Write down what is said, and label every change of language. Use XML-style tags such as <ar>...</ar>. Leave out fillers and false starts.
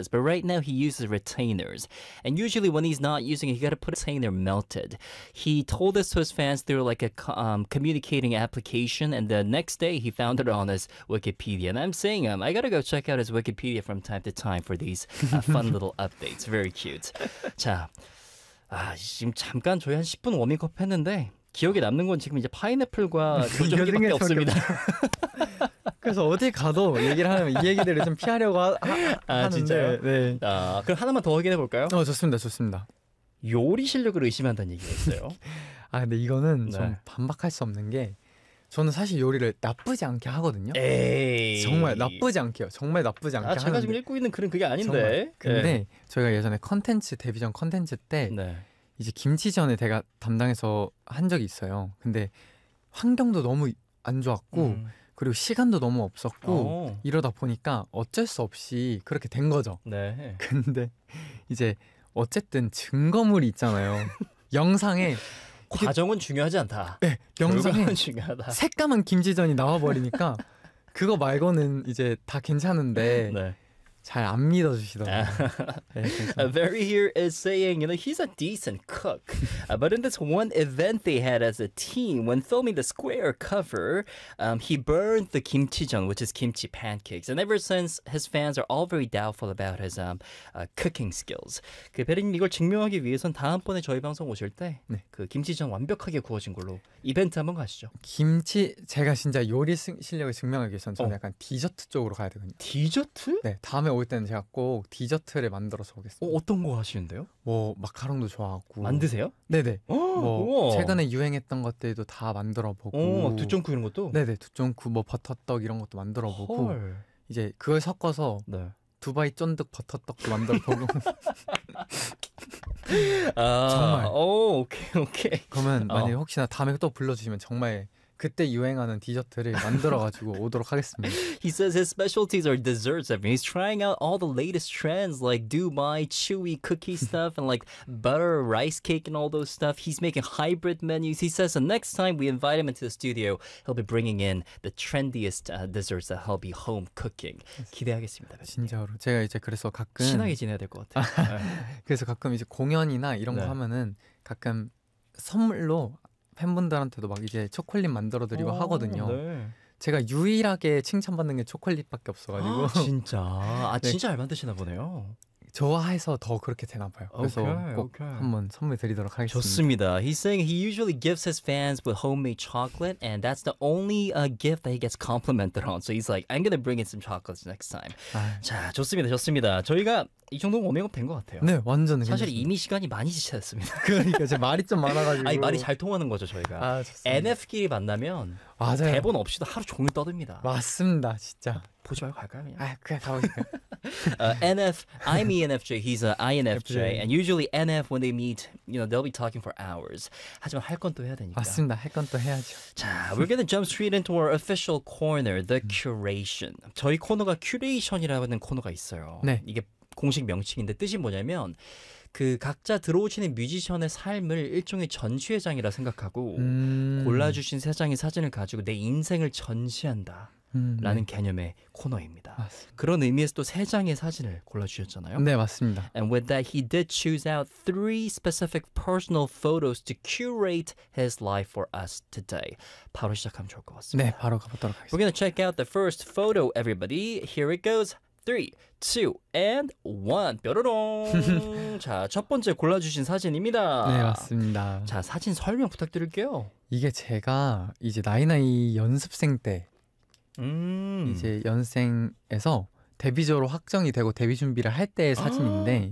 <en>But right now he uses retainers, and usually when he's not using it, he got to put a retainer melted. He told this to his fans through like a communicating application, and the next day he found it on his Wikipedia. And I'm saying, I gotta go check out his Wikipedia from time to time for these fun little updates. Very cute.</en> <ko>자, 아 지금 잠깐 저희 한 10분 워밍업 했는데 기억에 남는 건 지금 이제 파인애플과 교정기밖에 없습니다. 그래서 어디 가도 얘기를 하면 이 얘기들을 좀 피하려고 하는데. 진짜요? 네. 아, 그럼 하나만 더 확인해 볼까요? 어, 좋습니다. 좋습니다. 요리 실력을 의심한다는 얘기였어요. 아, 근데 이거는 네. 좀 반박할 수 없는 게 저는 사실 요리를 나쁘지 않게 하거든요. 에이. 정말 나쁘지 않게요. 정말 나쁘지 않게 하는데. 아, 제가 지금 읽고 있는 글은 그게 아닌데. 정말. 근데 네. 저희가 예전에 컨텐츠 데뷔전 컨텐츠 때 네. 이제 김치전에 제가 담당해서 한 적이 있어요. 근데 환경도 너무 안 좋았고 그리고 시간도 너무 없었고 이러다 보니까 어쩔 수 없이 그렇게 된 거죠. 네. 근데 이제 어쨌든 증거물이 있잖아요. 영상에 과정은 중요하지 않다. 네, 영상에 중요하다. 새까만 김치전이 나와버리니까 그거 말고는 이제 다 괜찮은데 네. 잘 안 믿어주시더라고요.</ko> <en>네, Barry here is saying, you know, he's a decent cook. But in this one event they had as a team, when filming the square cover, he burned the kimchijeon, which is kimchi pancakes. And ever since, his fans are all very doubtful about his cooking skills.</en> <ko>그 베리님 이걸 증명하기 위해선 다음번에 저희 방송 오실 때 네. 그 김치전 완벽하게 구워진 걸로 이벤트 한번 가시죠. 김치 제가 진짜 요리 실력을 증명하기 위해선 저는 약간 디저트 쪽으로 가야 되거든요. 디저트? 네, 다음에 올 때는 제가 꼭 디저트를 만들어서 오겠습니다. 어, 어떤 거 하시는데요? 뭐 마카롱도 좋아하고 만드세요? 네네. 오, 뭐 우와. 최근에 유행했던 것들도 다 만들어보고 두쫑구 이런 것도? 네네. 두쫑구 뭐 버터떡 이런 것도 만들어보고 헐. 이제 그걸 섞어서 네. 두바이 쫀득 버터떡도 만들어보고 아, 정말 오, 오케이 오케이 그러면 만약에 혹시나 다음에 또 불러주시면 정말 그때 유행하는 디저트를 만들어가지고 오도록 하겠습니다.</ko> <en>He says his specialties are desserts. I mean, he's trying out all the latest trends like Dubai chewy cookie stuff and like butter rice cake and all those stuff. He's making hybrid menus. He says the next time we invite him into the studio, he'll be bringing in the trendiest desserts that he'll be home cooking.</en> <ko>기대하겠습니다. 진짜로 제가 이제 그래서 가끔 친하게 지내야 될 것 같아요. 그래서 가끔 이제 공연이나 이런 네. 거 하면은 가끔 선물로 팬분들한테도 막 이제 초콜릿 만들어드리고 하거든요. 네. 제가 유일하게 칭찬받는 게 초콜릿밖에 없어가지고. 아, 진짜? 아 진짜 네. 잘 만드시나 보네요. 좋아해서 더 그렇게 되나 봐요. 그래서 오케이. 한번 선물 드리도록 하겠습니다. 좋습니다.</ko> <en>He's saying he usually gives his fans with homemade chocolate and that's the only gift that he gets complimented on. So he's like, I'm gonna bring in some chocolates next time.</en> <ko>아유. 자, 좋습니다. 좋습니다. 저희가 이 정도면 워밍업 된 것 같아요. 네, 완전 사실 괜찮습니다. 이미 시간이 많이 지체됐습니다. 그러니까 제 말이 좀 많아가지고 아니, 말이 잘 통하는 거죠, 저희가. 아, NF끼리 만나면 맞아요. 대본 없이도 하루 종일 떠듭니다. 맞습니다, 진짜. 보지 말고 갈까요, 그냥? 아, 그냥 가보세요.</ko> <en>NF, I'm ENFJ, he's an INFJ, and usually NF, when they meet, you know, they'll be talking for hours.</en> <ko>하지만 할 건 또 해야 되니까. 맞습니다, 할 건 또 해야죠. 자,</ko> <en>we're gonna jump straight into our official corner, the curation.</en> <ko>저희 코너가 큐레이션이라고 하는 코너가 있어요. 네. 이게 공식 명칭인데 뜻이 뭐냐면 그 각자 들어오시는 뮤지션의 삶을 일종의 전시회장이라 생각하고 골라주신 세 장의 사진을 가지고 내 인생을 전시한다 라는 네. 개념의 코너입니다. 맞습니다. 그런 의미에서 또 세 장의 사진을 골라주셨잖아요. 네, 맞습니다.</ko> <en>And with that, he did choose out three specific personal photos to curate his life for us today.</en> <ko>바로 시작하면 좋을 것 같습니다. 네, 바로 가보도록 하겠습니다.</ko> <en>We're gonna check out the first photo, everybody. Here it goes. 3, 2, and 1</en> <ko>뾰로롱. 자, 첫 번째 골라주신 사진입니다. 네, 맞습니다. 자, 사진 설명 부탁드릴게요. 이게 제가 이제 나이나이 연습생 때 이제 연생에서 데뷔조로 확정이 되고 데뷔 준비를 할 때의 사진인데</ko>